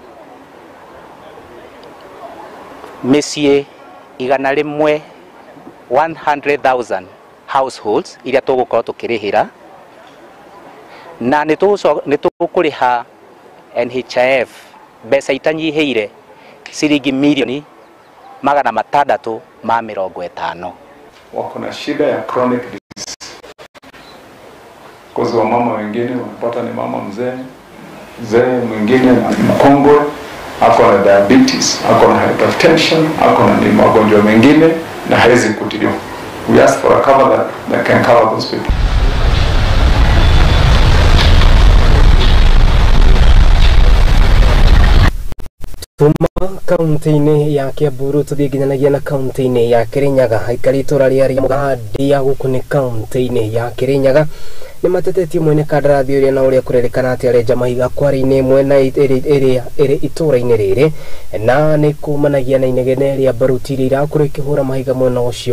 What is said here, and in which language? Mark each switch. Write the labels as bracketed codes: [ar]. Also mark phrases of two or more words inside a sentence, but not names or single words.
[ki] mĩciĩ 100,000 households iria tũgũkorwo tũkĩrĩhĩra, na nĩ tũkũrĩha NHIF mbeca itanyihĩire shilingi milioni 650. [sw] Wako na shida ya [en] chronic disease. [sw] Kwa sababu mama wengine wanapata ni mama mzee mwingine ni mkongwe, ako na diabetes, ako na hypertension, ako na magonjwa mengine na hawezi kutibiwa. [en] We ask for a cover that can cover those people. [ki] Tuma kaunti-inĩ ya Kiambu tuthie nginyanagia na kaunti-inĩ ya Kirinyaga. Aikari itũra rĩa Mũgandi gũkũ nĩ kaunti-inĩ ya Kirinyaga nĩ matetetie mwene kandarathi ũrĩa na ũrĩa kũrerĩkana atĩ arenja mahiga kware-inĩ ĩmwe na ĩrĩ itũra-inĩ rĩrĩ, na nĩ kumanagia na inegene rĩa baruti iria irakorwo ikĩhũra mahiga mwena ũcio.